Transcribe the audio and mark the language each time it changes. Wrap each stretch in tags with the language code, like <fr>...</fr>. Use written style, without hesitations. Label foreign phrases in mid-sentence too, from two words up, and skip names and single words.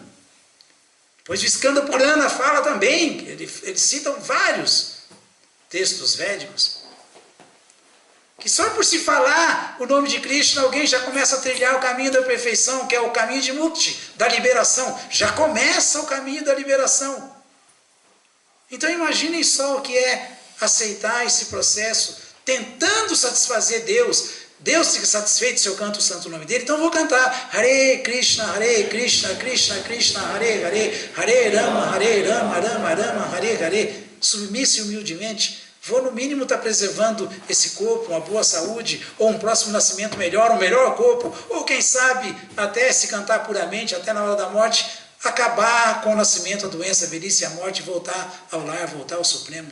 <pt>Depois o Skanda Purana fala também, eles citam vários textos védicos, que só por se falar o nome de Krishna, alguém já começa a trilhar o caminho da perfeição, que é o caminho de Mukti, da liberação. Já começa o caminho da liberação. Então imaginem só o que é aceitar esse processo, tentando satisfazer Deus. Deus fica satisfeito se eu canto o santo nome dele, então eu vou cantar</pt> <sa>हरे कृष्ण कृष्ण कृष्ण हरे हरे हरे राम राम राम हरे हरे.</sa> <pt>Submisso e humildemente, vou no mínimo estar preservando esse corpo, uma boa saúde, ou um próximo nascimento melhor, um melhor corpo, ou quem sabe até se cantar puramente, até na hora da morte, acabar com o nascimento, a doença, a velhice e a morte, voltar ao lar, voltar ao Supremo.</pt>